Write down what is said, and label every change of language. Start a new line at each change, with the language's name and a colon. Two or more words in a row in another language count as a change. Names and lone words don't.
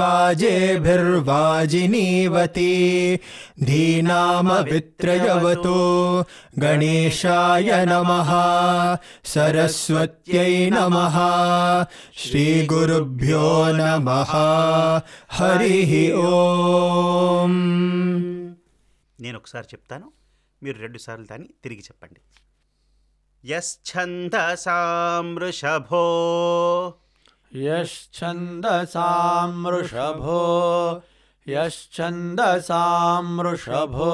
Sanskrit: वाजेभिर्वाजिनीवती धीनामवित्रयवतो गणेशाय नमः सरस्वत्यै नमः श्रीगुरुभ्यो नमः हरिः ఓం.
Telugu: నేను ఒకసారి చెప్తాను, మీరు 2 సార్లు దాన్ని తిరిగి చెప్పండి.
Sanskrit: యశ్ఛందసాం వృషభో యశ్ఛందసాం వృషభో యశ్ఛందసాం వృషభో